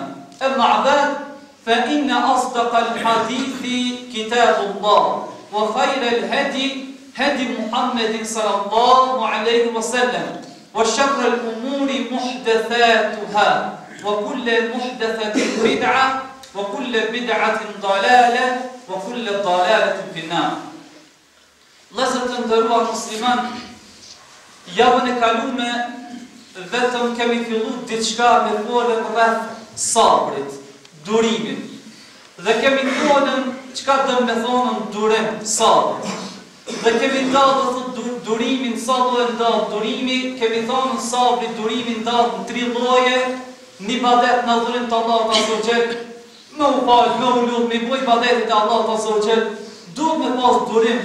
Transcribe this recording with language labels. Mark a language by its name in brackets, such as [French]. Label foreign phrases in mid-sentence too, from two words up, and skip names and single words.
[Arabic] أما بعد، فإن أصدق الحديث كتاب الله، وخير الهدي هدي محمد صلى الله عليه وسلم، وشر الأمور محدثاتها، وكل محدثة بدعة، وكل بدعة ضلالة، وكل ضلالة في النار. لازم تندروا المسلمان، [Albanian] javën e kalume vetëm kemi fillu diçka me folën rreth sabrit, durimit. Dhe kemi folën çka do me thonën durim, sabr. Dhe kemi ndalë durimin, sa do e ndalë durimi, kemi thonën sabri, durimin ndalë në 3 lloje: një ibadet në adhurim të Allahut [Arabic] عز وجل, [Albanian] me u falë, me u lut, me boj ibadetit e Allahut [Arabic] عز وجل, [Albanian] duhet me pas durim.